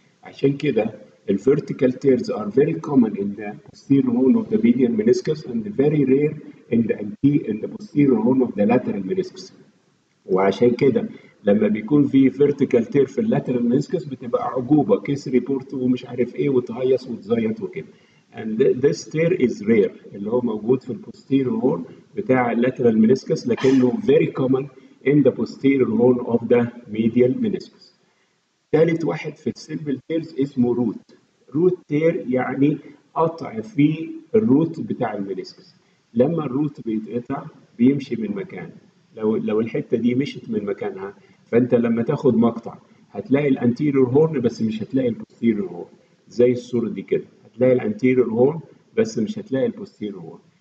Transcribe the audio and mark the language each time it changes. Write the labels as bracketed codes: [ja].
[ar] عشان كده [en] الvertical tears are very common in the posterior horn of the medial meniscus and very rare in the posterior horn of the lateral meniscus. [ar] وعشان كده لما بيكون في فيرتيكال تير في اللاترال مينسكس بتبقى عجوبه كيس ريبورت ومش عارف ايه وتهيص وتزيط وكده. [en] and this tear is rare [ar] اللي هو موجود في البوستيريور هورن بتاع اللاترال مينسكس، لكنه [en] very common in the posterior horn of the medial meniscus. [ar] ثالث واحد في السيمبل تيرز اسمه روت تير يعني قطع في الروت بتاع المينسكس. لما الروت بيتقطع بيمشي من مكانه. لو الحته دي مشت من مكانها فانت لما تاخد مقطع هتلاقي الانتيريور هورن بس مش هتلاقي البوستيريور هورن، زي الصوره دي كده هتلاقي الانتيريور هورن بس مش هتلاقي البوستيريور هورن.